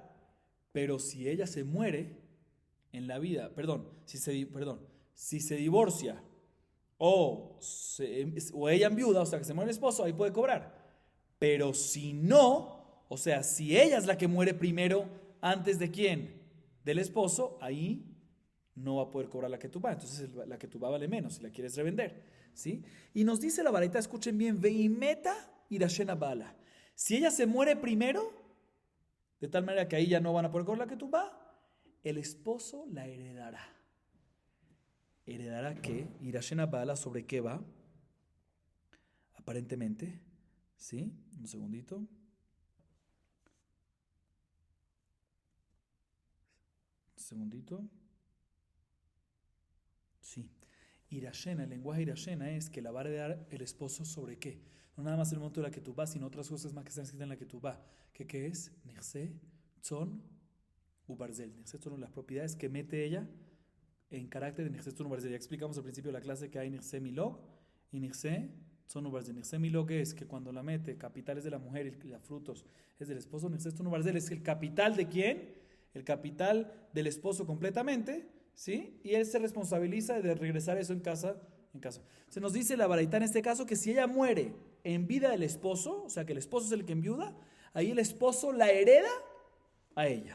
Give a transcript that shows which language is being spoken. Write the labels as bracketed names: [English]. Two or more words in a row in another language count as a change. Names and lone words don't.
[Spanish] Pero si ella se muere en la vida, si se divorcia o ella enviuda, o sea que se muere el esposo, ahí puede cobrar. Pero si no, o sea, si ella es la que muere primero antes de quién, del esposo, ahí no va a poder cobrar la ketubá. Entonces la ketubá vale menos si la quieres revender, ¿sí? Y nos dice la baraita, escuchen bien, [Aramaic] veimeta irashena bala. [Spanish] Si ella se muere primero, de tal manera que ahí ya no van a poder cobrar la ketubá, el esposo la heredará. ¿Heredará qué? [Aramaic] Irashena bala, ¿sobre qué va? [Spanish] Aparentemente, ¿sí? Un segundito. Un segundito. Sí. Irashena, el lenguaje irashena es que la va a heredar el esposo sobre qué. No nada más el monto de la ketubá, sino otras cosas más que están escritas en la ketubá. ¿Qué es? [Hebrew] Nirse, tzon, ubarzel. Nirse, tzon, [Spanish] las propiedades que mete ella en carácter de [Hebrew] Nirse, tzon, ubarzel. [Spanish] Ya explicamos al principio de la clase que hay [Hebrew] Nirse, milog [Spanish] y [Hebrew] Nirse, tzon, ubarzel. Nirse, milog [Spanish] es que cuando la mete, capital es de la mujer y los frutos es del esposo. [Hebrew] Nirse, tzon, ubarzel [Spanish] es el capital de quién? El capital del esposo completamente, ¿sí? Y él se responsabiliza de regresar eso en casa. Se nos dice la baraita en este caso que si ella muere en vida del esposo, o sea que el esposo es el que enviuda, ahí el esposo la hereda a ella.